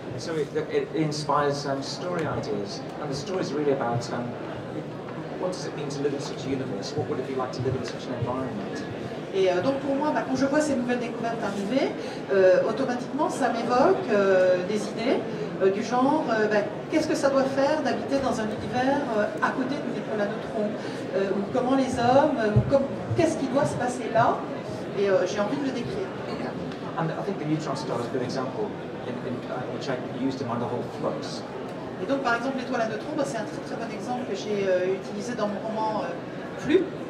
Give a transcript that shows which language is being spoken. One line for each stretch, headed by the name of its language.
English: So it inspires story ideas, and the stories are really about what does it mean to live in such a universe? What would it be like to live in such an environment?
French: Et donc pour moi, quand je vois ces nouvelles découvertes arriver, automatiquement ça m'évoque des idées du genre qu'est-ce que ça doit faire d'habiter dans un univers à côté d'une étoile à neutrons, ou comment les hommes, qu'est-ce qui doit se passer là, et j'ai envie de le décrire.
English: And I think the neutron star is a good example, which I used in my novel Flux.
French: Et donc par exemple l'étoile à neutrons, c'est un très très bon exemple que j'ai utilisé dans mon roman Flux, Flux.